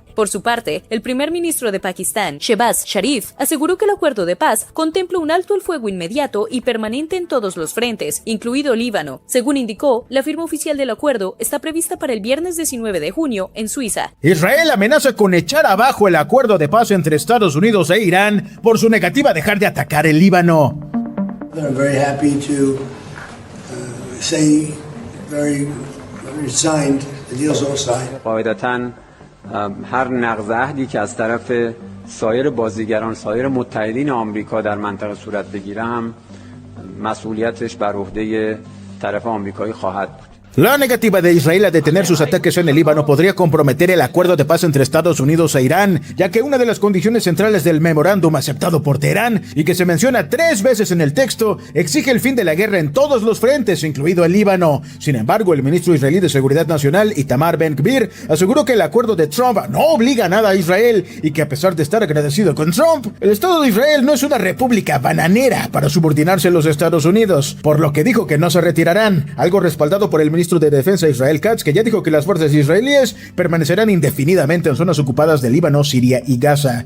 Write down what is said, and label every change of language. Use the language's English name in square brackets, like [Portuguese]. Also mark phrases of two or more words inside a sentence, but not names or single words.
[Spanish] Por su parte, el primer ministro de Pakistán, Shehbaz Sharif, aseguró que el acuerdo de paz contempla un alto el fuego inmediato y permanente en todos los frentes, incluido Líbano. Según indicó, la firma oficial del acuerdo está prevista para el viernes 19 de junio en Suiza. Israel amenaza con echar abajo el acuerdo de paz entre Estados Unidos e Irán por su negativa a dejar de atacar el Líbano. [English] I'm very happy to say very signed, the deal's all signed. [Persian] قاعدتاً هر نقض عهدی که از طرف سایر بازیگران، سایر متحدین آمریکا در منطقه صورت بگیره هم مسئولیتش بر عهده طرف آمریکایی خواهد بود. [Spanish] La negativa de Israel a detener sus ataques en el Líbano podría comprometer el acuerdo de paz entre Estados Unidos e Irán, ya que una de las condiciones centrales del memorándum aceptado por Teherán, y que se menciona 3 veces en el texto, exige el fin de la guerra en todos los frentes, incluido el Líbano. Sin embargo, el ministro israelí de Seguridad Nacional, Itamar Ben-Gvir, aseguró que el acuerdo de Trump no obliga a nada a Israel, y que a pesar de estar agradecido con Trump, el Estado de Israel no es una república bananera para subordinarse a los Estados Unidos, por lo que dijo que no se retirarán, algo respaldado por el ministro de Defensa Israel Katz, que ya dijo que las fuerzas israelíes permanecerán indefinidamente en zonas ocupadas de Líbano, Siria y Gaza.